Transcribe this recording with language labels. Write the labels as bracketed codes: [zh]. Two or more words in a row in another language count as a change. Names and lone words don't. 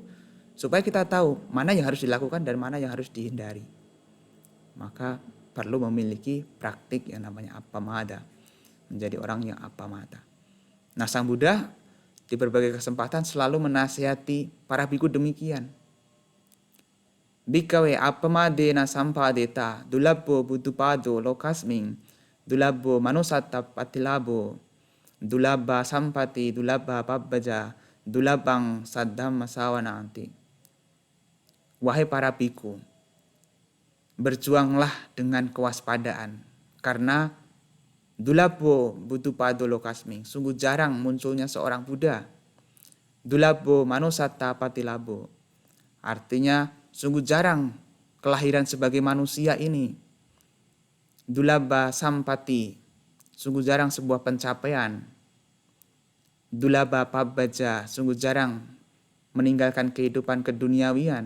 [id] Supaya kita tahu mana yang harus dilakukan dan mana yang harus dihindari. Maka perlu memiliki praktik yang namanya apamada. Menjadi orang yang apamata. Nah, Sang Buddha di berbagai kesempatan selalu menasihati para biku demikian. [pi] Bikawe apamadena sampadeta dulabbo buddhupado lokasming dulabbo manusatta patilabo dulabba sampati dulabba pabbaja dulabang saddhamma sawananti. [id] Wahai para biku, berjuanglah dengan kewaspadaan karena [pi] dulabbo buddhupado lokasming, [id] sungguh jarang munculnya seorang Buddha. [pi] Dulabbo manusatta patilabo, [id] artinya sungguh jarang kelahiran sebagai manusia ini. [pi] Dulabba sampati, [id] sungguh jarang sebuah pencapaian. [pi] Dulabba pabbaja, [id] sungguh jarang meninggalkan kehidupan keduniawian.